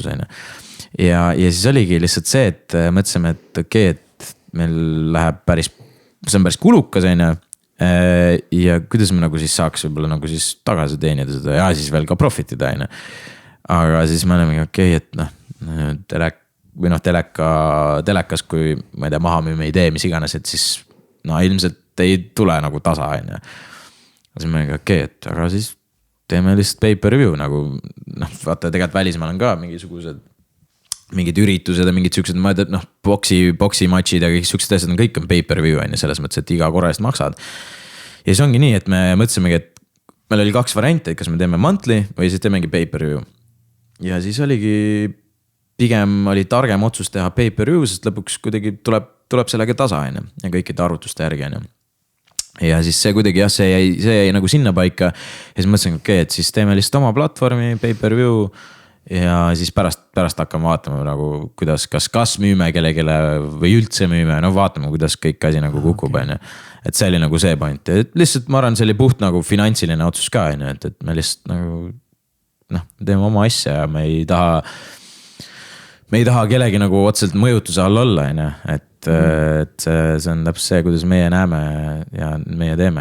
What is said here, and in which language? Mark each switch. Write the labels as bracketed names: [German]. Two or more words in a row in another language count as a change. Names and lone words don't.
[Estonian] Ja siis oligi lihtsalt see, et mõtlesime, et okei, et meil läheb see on päris kulukas, ja kuidas me nagu siis saaks võib-olla nagu siis tagasi teenida seda ja siis veel ka profitida. Aga siis me oleme okei, et telekas, kui ma ei tea, maha müüme idee, mis iganes, et siis ilmselt ei tule nagu tasa. Siis me oleme okei, et aga siis teeme lihtsalt pay-per-view nagu, vaata tegelikult välismaal on ka mingid üritused ja mingid siuksed, ma ei tea, boksi matšid ja kõik siuksed asjad kõik on pay-per-view, selles mõttes, et iga korra eest maksad. Ja siis ongi nii, et me mõtlesimegi, et meil oli 2 varianti, kas me teeme monthly või siis teemegi pay-per-view. Ja siis oligi, pigem oli targem otsus teha pay-per-view, sest lõpuks kuidagi tuleb sellega tasa, ja kõikide arvutuste järgi, ja siis see kuidagi jah, see jäi nagu sinna paika. Ja siis mõtlesin, et siis teeme lihtsalt oma platvormi, pay-per-view. Ja siis pärast hakkame vaatama nagu, kuidas, kas müüme kellegele või üldse müüme, vaatame, kuidas kõik asi nagu kukub, et see oli nagu see point, et lihtsalt ma arvan, see oli puht nagu finantsiline otsus ka, et me lihtsalt nagu teeme oma asja ja me ei taha kellegi nagu otseselt mõjutuse all olla, et see on täpselt see, kuidas meie näeme ja meie teeme.